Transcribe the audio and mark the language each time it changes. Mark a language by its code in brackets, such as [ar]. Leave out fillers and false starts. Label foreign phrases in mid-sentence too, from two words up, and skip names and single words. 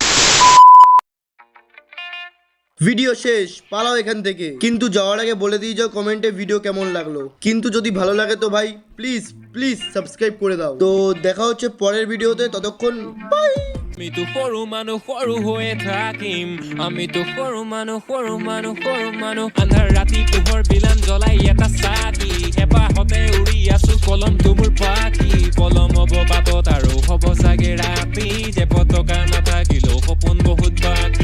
[bn] ভিডিও শেষ, পালাও এখান থেকে। কিন্তু যাওয়ার আগে বলে দিয়ে যাও কমেন্টে ভিডিও কেমন লাগলো। কিন্তু যদি ভালো লাগে তো ভাই প্লিজ প্লিজ সাবস্ক্রাইব করে দাও। তো দেখা হচ্ছে পরের ভিডিওতে, ততক্ষণ বাই। [as] আমি তো সৰু হয়ে থাকিম, আমি তো সৰু মানুহ আন্ধাৰ ৰাতি পোহৰ বিলান জ্বলাই এটা চাকি, হেঁপাহতে উৰি আছো কলম তুমুৰ পাখি, পলম হ'ব বাটত আৰু হ'ব চাগে ৰাতি, যে পতকা নাথাকিলেও সপোন বহুত বাকী।